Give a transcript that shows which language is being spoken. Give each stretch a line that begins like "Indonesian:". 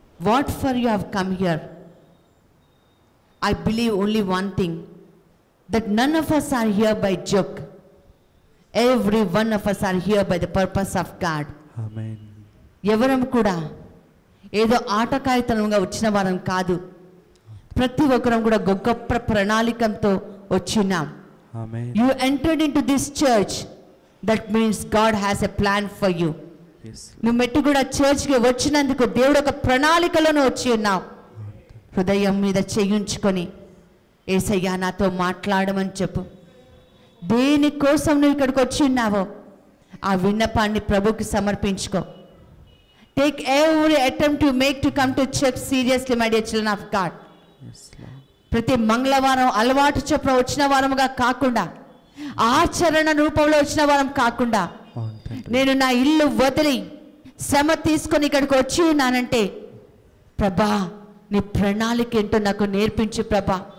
English: What for you have come here? I believe only one thing, that none of us are here by joke. Every one of us are here by the purpose of God. Amen.
Telugu: ఎవరం కూడా ఏదో ఆటకాయితనంగా వచ్చిన వారం కాదు. ప్రతి ఒక్కరం కూడా గొప్ప ప్రణాళికతో వచ్చినాం.
English: Amen. You entered into this church. That means God has a plan for you. Yes.
Telugu: నువ్వు మెట్టు కూడా చర్చ్కి వచ్చినందుకు దేవుడు ఒక ప్రణాళికలోనే వచ్చి ఉన్నావు. హృదయం మీద చేయించుకొని యేసయ్యా నాతో మాట్లాడమని చెప్పు. దేనికోసం నువ్వు ఇక్కడికి వచ్చి ఉన్నావో ఆ విన్నపాన్ని ప్రభుకి సమర్పించుకో.
English: Take every attempt you make to come to church seriously, my dear children of God. Yes, Lord.
Telugu: ప్రతి మంగళవారం అలవాటు చొప్పున వచ్చిన వారముగా కాకుండా, ఆచరణ రూపంలో వచ్చిన వారం కాకుండా, నేను నా ఇల్లు వదిలి శ్రమ తీసుకొని ఇక్కడికి వచ్చి ఉన్నానంటే ప్రభా నీ ప్రణాళిక ఏంటో నాకు నేర్పించు ప్రభా.